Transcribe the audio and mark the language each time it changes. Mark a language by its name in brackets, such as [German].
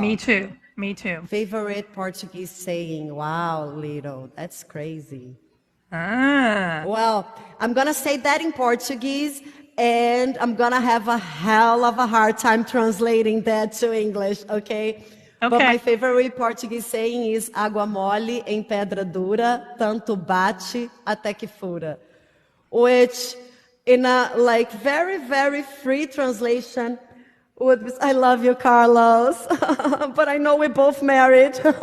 [English] Me too. Favorite Portuguese saying, wow, Lito, that's crazy. Well, I'm going to say that in Portuguese, and I'm going to have a hell of a hard time translating that to English, okay? But my favorite Portuguese saying is [Portuguese] água mole em pedra dura, tanto bate até que fura. [English] Which in a like very, very free translation would be, I love you, Carlos, but I know we're both married.